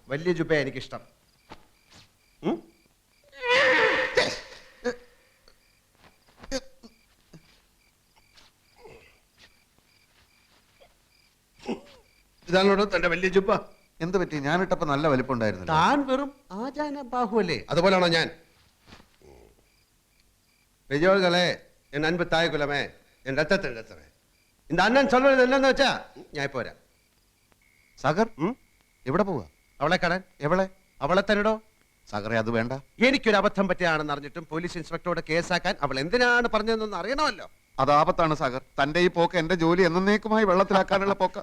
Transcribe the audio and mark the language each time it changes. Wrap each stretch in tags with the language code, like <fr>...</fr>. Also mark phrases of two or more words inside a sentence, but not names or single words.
<ml>വലിയ ജുബ്ബ എനിക്കിഷ്ടം. ഇതാണോ തന്റെ വലിയ ജുബ്ബ? എന്ത് പറ്റി? ഞാനിട്ടപ്പോ നല്ല വലിപ്പം ഉണ്ടായിരുന്നു. താൻ വെറും ആചാന ബാഹുവല്ലേ, അതുപോലാണോ ഞാൻ?</ml> <ta>பெரியோர்களே, என் அன்பு தாய் குலமே, என் ரத்தத்தின் ரத்தமே, இந்த அண்ணன் சொல்றது என்னன்னு</ta> <ml>വെച്ചാ ഞാൻ ഇപ്പോ വരാം. സാഗർ എവിടെ പോവാ? അവളെ കാണാൻ. എവളെ? അവളെ തന്നെടോ. സാഗറെ അത് വേണ്ട. എനിക്കൊരു അബദ്ധം പറ്റിയാണെന്ന് അറിഞ്ഞിട്ടും</ml> <en>police inspector</en> <ml>കേസാക്കാൻ അവൾ എന്തിനാണ് പറഞ്ഞതെന്ന് അറിയണമല്ലോ. അത് ആപത്താണ് സാഗർ. തന്റെ ഈ പോക്ക് എന്റെ ജോലി എന്നേക്കുമായി വെള്ളത്തിലാക്കാനുള്ള പോക്ക്.</ml>